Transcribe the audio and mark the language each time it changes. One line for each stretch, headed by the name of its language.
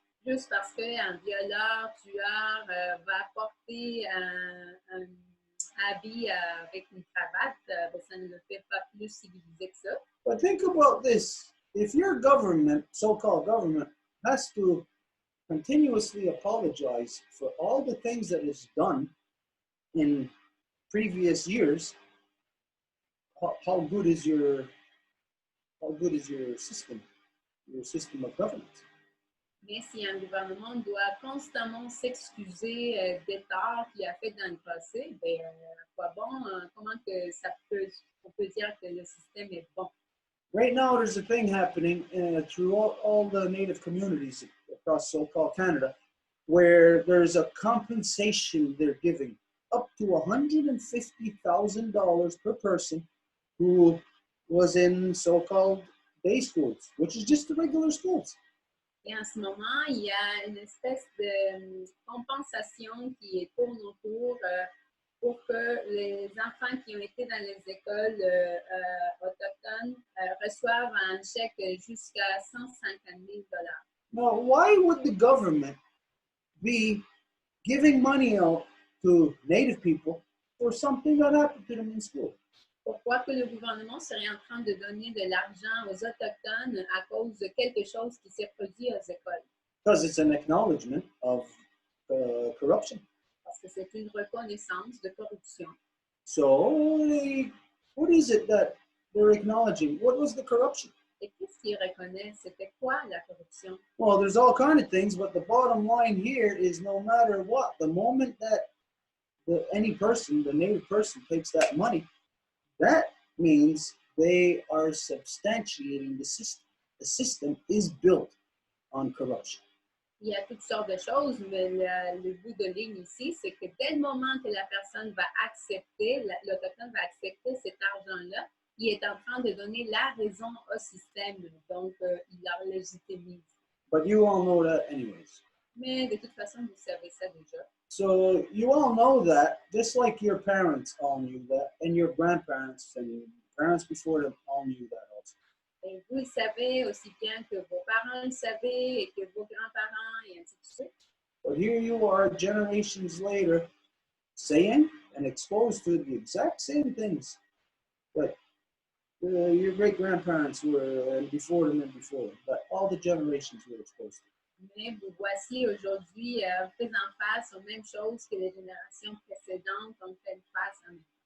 French: Juste parce qu'un violeur, tueur va porter un habit avec une cravate, ça ne le fait pas plus civilisé que ça.
English: But think about this. If your government, so-called government, has to continuously apologize for all the things that is done in previous years, how good is your system of governance?
French: Mais si un gouvernement doit constamment s'excuser des torts qu'il a fait dans le passé, ben, quoi bon, comment que on peut dire que le système est bon?
English: Right now, there's a thing happening through all the Native communities across so-called Canada, where there's a compensation they're giving up to $150,000 per person who was in so-called day schools, which is just the regular schools.
French: Et en ce moment, il y a une espèce de compensation qui est tourne autour pour que les enfants qui ont été dans les écoles autochtones reçoivent un chèque jusqu'à $150,000.
English: Now, why would the government be giving money out to Native people for something that happened to them in school?
French: Pourquoi que le gouvernement serait en train de donner de l'argent aux Autochtones à cause de quelque chose qui s'est produit aux écoles?
English: Because it's an acknowledgement of corruption.
French: Parce que c'est une reconnaissance de corruption.
English: So, what is it that they're acknowledging? What was the corruption?
French: Et qu'est-ce qu'ils reconnaissent? C'était quoi la corruption?
English: Well, there's all kind of things, but the bottom line here is no matter what, the moment that any person, the Native person, takes that money, that means they are substantiating the system. The system is built on corruption.
French: Il y a toutes sortes de choses, mais le bout de ligne ici, c'est que dès le moment que la personne va accepter, l'Autochtone va accepter cet argent-là, il est en train de donner la raison au système. Donc, il la légitimise.
English: But you all know that anyways.
French: Mais de toute façon, vous savez ça déjà.
English: So you all know that, just like your parents all knew that, and your grandparents and parents before them all knew that also.
French: Et vous le savez aussi bien que vos parents le savaient et que vos grands-parents et ainsi de suite.
English: But here you are, generations later, saying and exposed to the exact same things that your great-grandparents were, and before them, but all the generations were exposed to.
French: Mais vous voici aujourd'hui faisant face aux mêmes choses que les générations précédentes ont fait face à nous.